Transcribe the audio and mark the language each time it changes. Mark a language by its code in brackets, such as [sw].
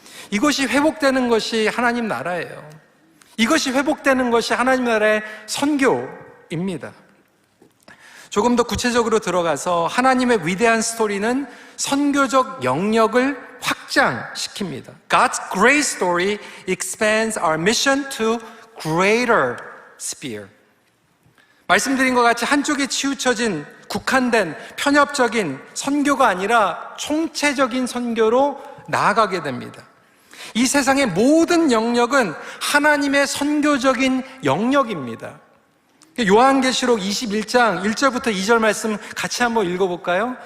[ko] 이것이 회복되는 것이 하나님 나라예요. 이것이 회복되는 것이 하나님 나라의 선교입니다. 조금 더 구체적으로 들어가서 하나님의 위대한 스토리는 선교적 영역을 확장시킵니다. [en] God's great story expands our mission to greater sphere. [ko] 말씀드린 것 같이 한쪽에 치우쳐진 국한된 편협적인 선교가 아니라 총체적인 선교로 나아가게 됩니다. 이 세상의 모든 영역은 하나님의 선교적인 영역입니다. 요한계시록 21장 1절부터 2절 말씀 같이 한번 읽어볼까요?